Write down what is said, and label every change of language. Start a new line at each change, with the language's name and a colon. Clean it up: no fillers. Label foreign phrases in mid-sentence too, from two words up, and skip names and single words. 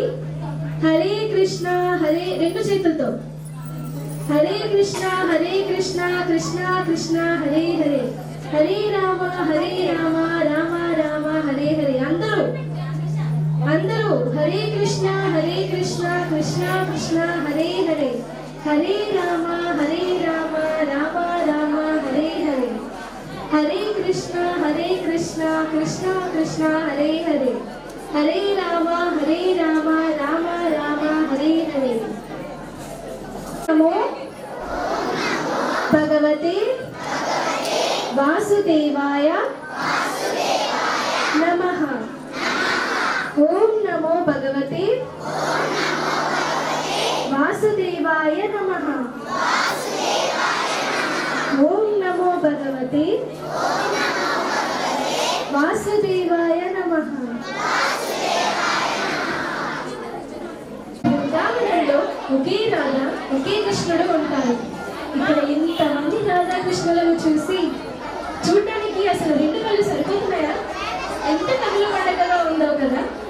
Telugu: హరే కృష్ణ రెండు చేతులతో. హరే కృష్ణ కృష్ణ కృష్ణ హరే హరే, హరే రామ రామ రామ హరే హరే. అందరూ హరే కృష్ణ కృష్ణ కృష్ణ హరే హరే, హరే రామ రామ రామ హరే హరే, హరే కృష్ణ కృష్ణ కృష్ణ హరే హరే, హరే రామ రామ రామ హరే హరే.
Sanskrit: నమో భగవతే వాసుదేవాయ నమః. ఓం నమో భగవతే వాసుదేవాయ నమః. ఓం నమో భగవతే వాసుదేవాయ నమః.
Telugu: బృందావనంలో ఒకే రాధ ఒకే కృష్ణుడు ఉంటారు. ఇక్కడ ఇంతమంది రాధాకృష్ణులను చూడడానికి అసలు రెండు కళ్ళు సరిపోతున్నాయా? ఎంత కళ్ళు పండగగా ఉందో కదా.